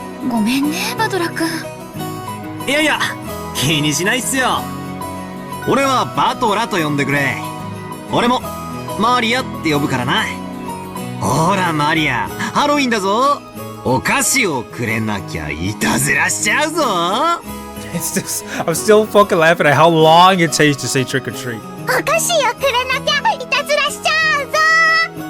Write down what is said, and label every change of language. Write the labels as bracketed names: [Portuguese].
[Japanese] ごめんね、バトラくん。いやいや、気にしないっすよ。俺はバトラと呼んでくれ。俺もマリアって呼ぶからな。ほらマリア、ハロウィンだぞ。お菓子をくれなきゃいたずらしちゃうぞ。 [English] I'm still fucking laughing at how long it takes to say trick or treat. [Japanese] お菓子をくれなきゃいたずらしちゃうぞ。